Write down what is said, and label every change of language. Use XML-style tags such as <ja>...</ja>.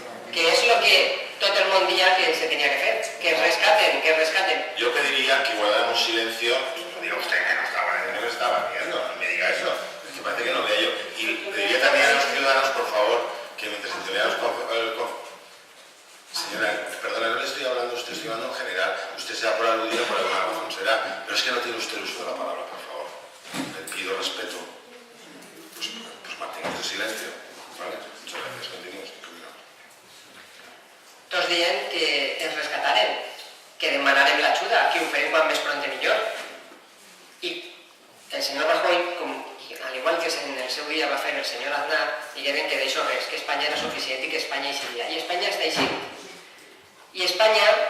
<ca>Que és el que tot el món dia que se tenia que fer, que es rescaten.</ca> <es>Yo pediría que guardáramos silencio. Diga usted que no estaba viendo, no me diga eso. Es que parece que no vea yo. Y pediría también a los ciudadanos, por favor, que mientras intervenamos Señora, perdona, no le estoy hablando a usted, estoy hablando en general. Usted se da por aludido por alguna razón, será. Pero es que no tiene usted el uso de la palabra, por favor. Le pido respeto. Pues mantengamos el silencio. ¿Vale? Muchas gracias. Continuemos.</es> <ca>Tots dient que ens rescatarem, que demanarem l'ajuda, que ho farem quan més pront millor. I el senyor Rajoy, al igual que en el seu dia va fer el senyor Aznar, digueren que d'això res, que Espanya era suficient i que Espanya hi seria. I Espanya està així. I Espanya</ca>